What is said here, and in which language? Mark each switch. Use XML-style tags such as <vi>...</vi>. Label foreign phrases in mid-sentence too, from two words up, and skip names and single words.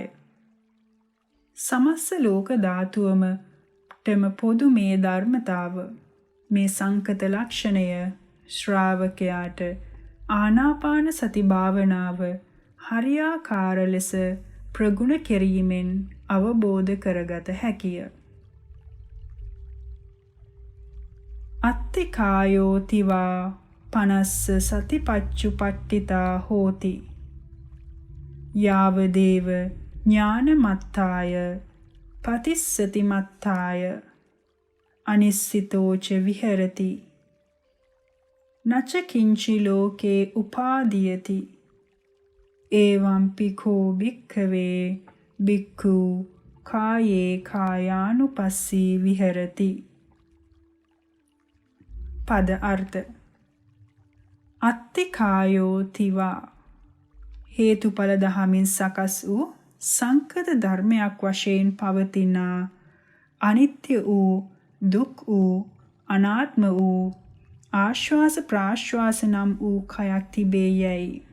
<si>සමස්ත ලෝක ධාතුවම තම පොදු මේ ධර්මතාව, මේ සංකත ලක්ෂණය ශ්‍රාවකයාට ආනාපාන සති භාවනාව හරියාකාර ලෙස ප්‍රගුණ කිරීමෙන් අවබෝධ කරගත හැකිය.</si> <pi>අත්ති කායෝතිවා පනස්ස සතිපච්චුපට්ඨිතා හෝති. යාවදේව ඥානමත්තාය පතිස්සති මත්තාය අනිස්සිතෝච විහෙරති. නච කිංචි ලෝකේ උපාදීයති. එවං පිඛෝ භික්ඛවේ භික්ඛු කායේ කායානුපස්සී විහෙරති.</pi> <si>පද අර්ථ. අත්ති කායෝ තිවා හේතුඵල දහමින් සකස් වූ සංකත ධර්මයක් වශයෙන් පවතිනා අනිත්‍ය වූ, දුක් වූ, අනාත්ම වූ ආශ්වාස ප්‍රාශ්වාස නම් වූ කයක් තිබේ යයි.</si>